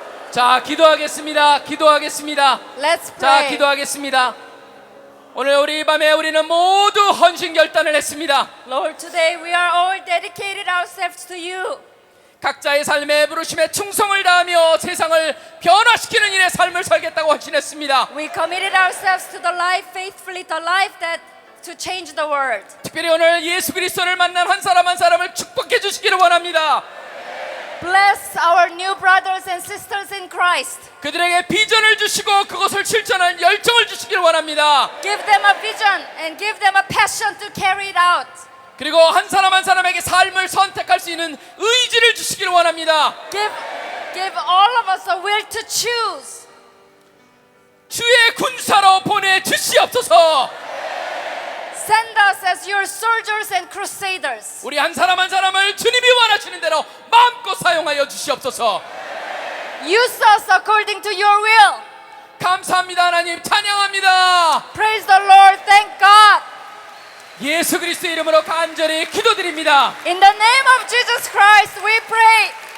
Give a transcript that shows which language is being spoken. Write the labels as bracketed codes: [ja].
[ko] 자, 기도하겠습니다. [en] Let's [ko] 자, [en] pray. [ko] 기도하겠습니다. 오늘 우리 밤에 우리는 모두 헌신 결단을 했습니다. [en] Lord, today we are all dedicated ourselves to you. [ko] 각자의 삶의 부르심에 충성을 다하며 세상을 변화시키는 일의 삶을 살겠다고 헌신했습니다. [en] We committed ourselves to the life faithfully, the life that to change the world. [ko] 특별히 오늘 예수 그리스도를 만난 한 사람 한 사람을 축복해 주시기를 원합니다. [en] Bless our new brothers and sisters in Christ. [ko] 그들에게 비전을 주시고 그것을 실천하는 열정을 주시기를 원합니다. [en] Give them a vision and give them a passion to carry it out. [ko] 그리고 한 사람 한 사람에게 삶을 선택할 수 있는 의지를 주시기를 원합니다. [en] Give all of us a will to choose. [ko] 주의 군사로 보내주시옵소서. [en] Send us as your soldiers and crusaders. [ko] 우리 한 사람 한 사람을 주님이 원하시는 대로 마음껏 사용하여 주시옵소서. [en] Use us according to your will. [ko] 감사합니다. 하나님 찬양합니다. [en] Praise the Lord. Thank God. [ko] 예수 그리스도 이름으로 간절히 기도드립니다. [en] In the name of Jesus Christ we pray.